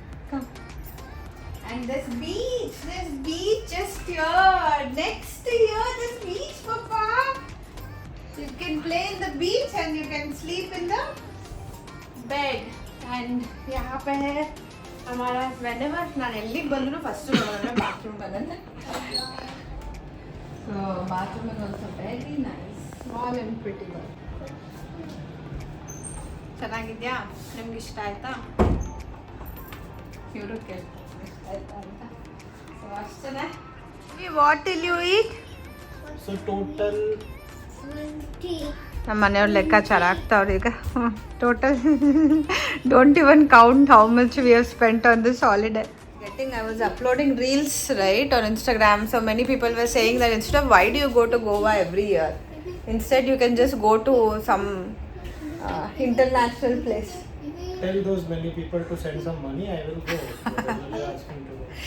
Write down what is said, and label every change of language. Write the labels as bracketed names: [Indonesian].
[English] Come. And this beach just here, next to here, this beach, Papa. You can play in the beach and you can sleep in the bed. [Kannada] And [Hindi] यहाँ पे है हमारा [Kannada] whenever ನಾನು ಎಲ್ಲಿಗೆ ಬಂದರೂ first ನೋಡೋಣ bathroom ಬರುತ್ತೆ. [English] So bathroom is also very nice, small and pretty one. [Kannada] ಚೆನ್ನಾಗಿದೆಯಾ? ನಿಮ್ಗೆ ಇಷ್ಟ ಆಯ್ತಾ? ಇವರು ಕೇಳ್ತಾರೆ ಇಷ್ಟ ಆಯ್ತಾ ಅಂತ. ಸೊ ಅಷ್ಟೇ. [English] What will you eat? So total [Kannada] ನಮ್ಮ ಮನೆಯವ್ರು ಲೆಕ್ಕಾಚಾರ ಆಗ್ತಾವ್ರು ಈಗ. [English] Total don't even count how much we have spent on this holiday. I was uploading reels right on Instagram, so many people were saying that instead of why do you go to Goa every year, instead you can just go to some international place. Tell those many people to send some money, I will go. They are asking to go.